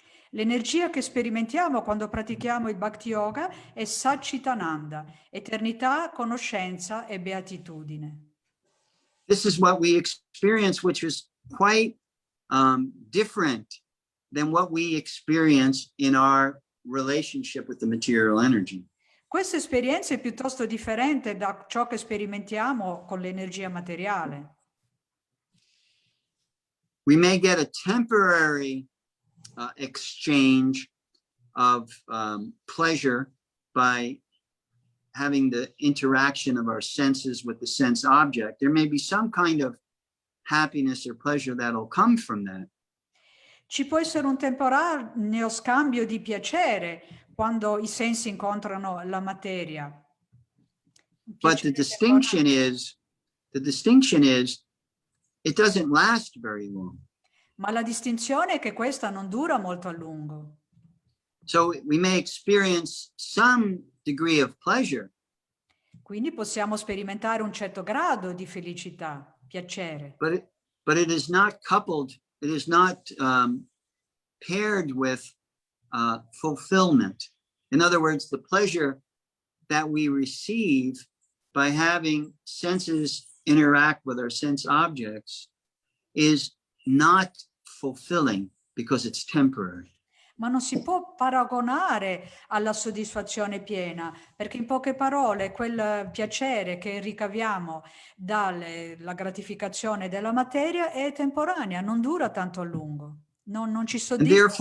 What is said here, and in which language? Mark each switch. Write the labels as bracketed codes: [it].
[it] l'energia che sperimentiamo quando pratichiamo il Bhakti Yoga è Satchitananda, eternità, conoscenza e beatitudine. [en] This is what we experience, which is quite different than what we experience in our relationship with the material energy. [it] Questa esperienza è piuttosto differente da ciò che sperimentiamo con l'energia materiale. [en] We may get a temporary exchange of pleasure by having the interaction of our senses with the sense object. There may be some kind of happiness or pleasure that'll come from that. [it] Ci può essere un temporaneo scambio di piacere quando i sensi incontrano la materia. [en] But the distinction is, it doesn't last very long. [it] Ma la distinzione è che questa non dura molto a lungo. [en] So we may experience some degree of pleasure, [it] Quindi possiamo sperimentare un certo grado di felicità, piacere, [en] but it is not coupled, it is not paired with fulfillment. In other words, the pleasure that we receive by having senses interact with our sense objects is not fulfilling because it's temporary. [it] ma non si può paragonare alla soddisfazione piena, perché in poche parole quel piacere che ricaviamo dalla gratificazione della materia è temporanea, non dura tanto a lungo, non ci soddisfa.